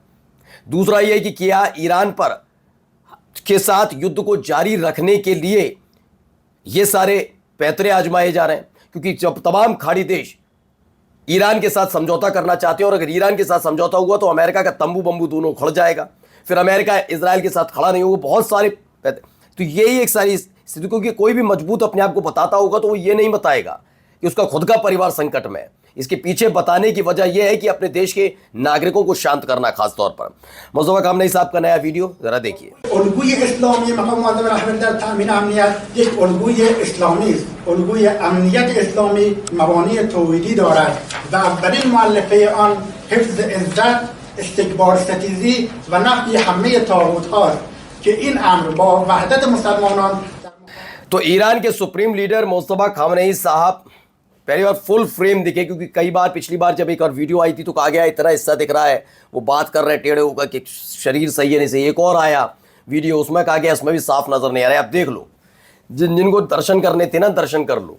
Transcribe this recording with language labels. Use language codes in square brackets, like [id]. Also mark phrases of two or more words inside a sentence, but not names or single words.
[hi] दूसरा यह कि क्या ईरान पर के साथ युद्ध को जारी रखने के लिए ये सारे पैतरे आजमाए जा रहे हैं, क्योंकि जब तमाम खाड़ी देश ईरान के साथ समझौता करना चाहते हैं और अगर ईरान के साथ समझौता हुआ तो अमेरिका का तंबू बंबू दोनों उखड़ जाएगा, फिर अमेरिका इजराइल के साथ खड़ा नहीं होगा, बहुत सारे तो यही एक सारी स्थिति। क्योंकि कोई भी मजबूत अपने आप को बताता होगा तो वो ये नहीं बताएगा कि उसका खुद का परिवार संकट में है। इसके पीछे बताने की वजह यह है कि अपने देश के नागरिकों को शांत करना, खास तौर पर। मुस्तफा कामनेई साहब का नया वीडियो जरा देखिए। [fa] الگوی اسلامی مقام معظم رهبری در تامین امنیت یک الگوی اسلامی است. الگوی امنیت اسلامی مبانی توحیدی دارد و اولین مؤلفه آن حفظ عزت، استکبار ستیزی و نفی همه طاغوت هاست که این امر با وحدت مسلمانان. [hi] तो ईरान के [en] supreme leader [hi] मुस्तफा खामनेई साहब पहली बार [en] full frame [hi] दिखे, क्योंकि कई बार पिछली बार जब एक और वीडियो आई थी तो कहा गया इतना हिस्सा दिख रहा है, वो बात कर रहे हैं टेढ़े होकर कि शरीर सही है नहीं सही। एक और आया वीडियो, उसमें कहा गया इसमें भी साफ नजर नहीं आ रहा है। आप देख लो, जिनको दर्शन करने थे ना, दर्शन कर लो।